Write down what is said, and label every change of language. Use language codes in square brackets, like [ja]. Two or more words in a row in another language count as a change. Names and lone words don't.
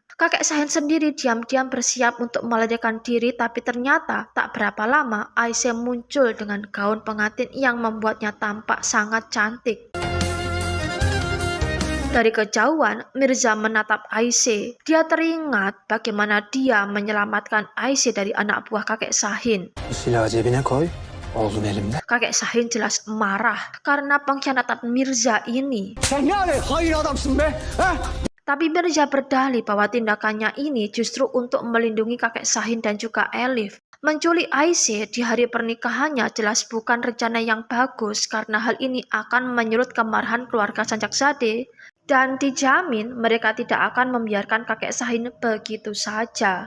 [id] Kakek Sahin sendiri diam-diam bersiap untuk melarikan diri, tapi ternyata tak berapa lama Aisyah muncul dengan gaun pengantin yang membuatnya tampak sangat cantik. Dari kejauhan, Mirza menatap Aisyah. Dia teringat bagaimana dia menyelamatkan Aisyah dari anak buah kakek Sahin. [tr] Silahı cebine koy. Oğlun elimde. [id] Kakek Sahin jelas marah karena pengkhianatan Mirza ini. [tr] Sen ne ale hayır adamsın be? [id] Tapi Mirza berdalih bahwa tindakannya ini justru untuk melindungi kakek Sahin dan juga Elif. Menculik Aisyah di hari pernikahannya jelas bukan rencana yang bagus karena hal ini akan menyulut kemarahan keluarga Sanjakzadeh. Dan dijamin mereka tidak akan membiarkan kakek Sahin begitu saja.